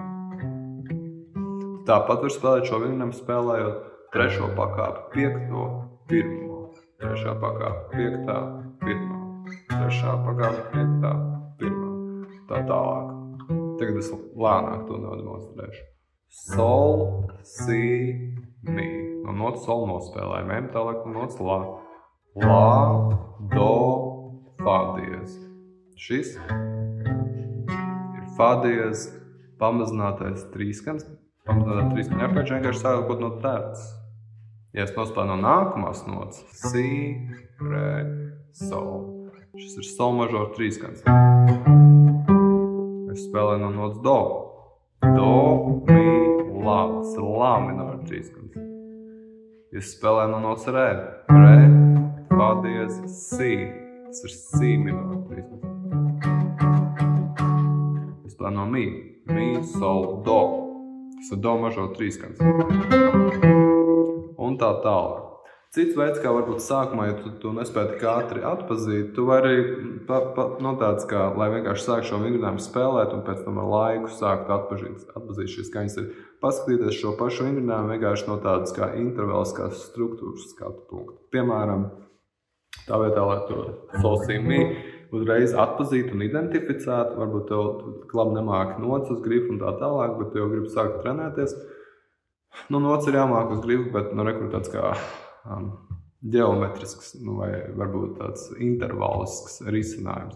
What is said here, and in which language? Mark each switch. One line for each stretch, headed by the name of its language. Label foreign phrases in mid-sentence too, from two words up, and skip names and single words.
Latvian: Tāpat var spēlēt šo vingram spēlējot 3. pakāpi, 5., 1., 3. pakāpe, 5., 1., 3. pakāpe, 5., 1. tā tālāk. Tagad es lēnāk to nodemonstrēšu. Sol, si, mi. No notas sol nospēlējam. Ejam tālāk no notas la. La, do, fa diez. Šis ir fa diez pamazinātais trīskans. Pamazinātais trīskaņa arpēģija vienkārši sākot no terces. Ja es nospēlēju no nākamās notas, si, re, sol. Šis ir sol mažora trīskans. Es spēlēju no notas do. Do, mi, la. Tas ir la minora trīskans. Es spēlēju no notas re. Re, fa diez, si. Tas ir si minora trīskans. Es spēlēju no mi. Mi, sol, do. Tas ir do mažora trīskans. Un tā tālāk. Cits veids, kā varbūt sākumā, ja tu nespēji tik ātri atpazīt, tu vari no tāds, kā, lai vienkārši sāk šo vingrinājumu spēlēt un pēc tam ar laiku sākt atpazīt šīs skaņas, ir paskatīties šo pašu vingrinājumu vienkārši no tādas kā intervaliskās struktūras skatu punktu. Piemēram, tā vietā, lai to sol, si, mi uzreiz atpazītu un identificētu, varbūt tev labi nemāki notas uz grifu un tā tālāk, bet tev grib sākt trenēties. Nu, notas ir jāmāk uz grifu, bet rekur tāds kā ģeometrisks, vai varbūt tāds intervalisks risinājums.